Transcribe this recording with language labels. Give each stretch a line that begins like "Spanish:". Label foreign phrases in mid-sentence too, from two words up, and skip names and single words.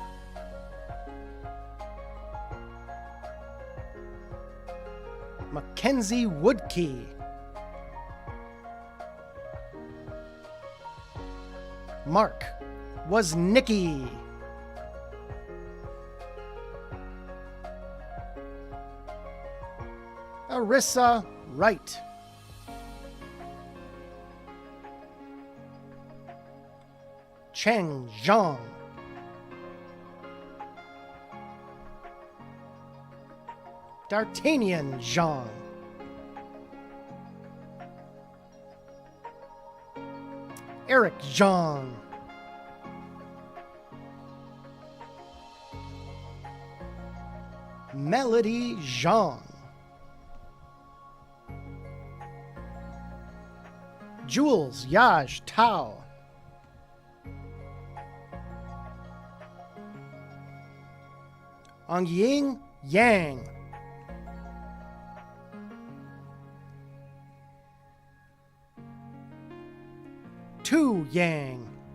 English: Mackenzie Woodkey. Mark Woznicki. Arissa Wright. Cheng Zhang. D'Artagnan Zhang. Eric Zhang. Melody Zhang. Jules Yaj Tao. Ongying Yang. Tu Yang.